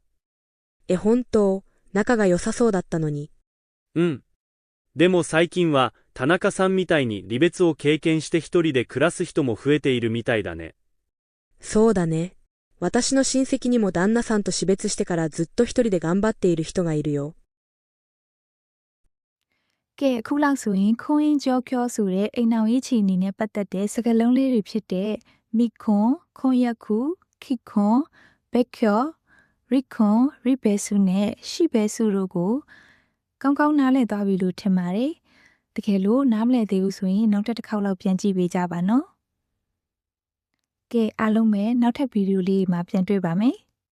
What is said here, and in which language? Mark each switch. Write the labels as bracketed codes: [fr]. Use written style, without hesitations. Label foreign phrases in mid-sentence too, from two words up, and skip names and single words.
[ja] 本当、仲が良さそうだったのに。うん。でも最近は田中さんみたいに離別を経験して一人で暮らす人も増えているみたいだね。そうだね。私の親戚にも旦那さんと死別してからずっと一人で頑張っている人がいるよ。 [my] ကဲအခုလောက်ဆိုရင်ခွန်ရင်ကြောပြောဆိုတဲ့အိမ်အောင်ရေးချီအနေနဲ့ပတ်သက်တဲ့စကားလုံးလေးတွေဖြစ်တဲ့မိခွန်ခွန်ရက်ခုခိခွန်ဘက်ကျော်ရိခွန်ရိဘဲစုနဲ့ရှိဘဲစုတို့ကိုကောင်းကောင်းနားလည်သွားပြီလို့ထင်ပါတယ်တကယ်လို့နားမလည်သေးဘူးဆိုရင်နောက်တစ်ခေါက်လောက်ပြန်ကြည့်ပေးကြပါနော်ကဲအားလုံးပဲနောက်ထပ်ဗီဒီယိုလေးမှာပြန်တွေ့ပါမယ်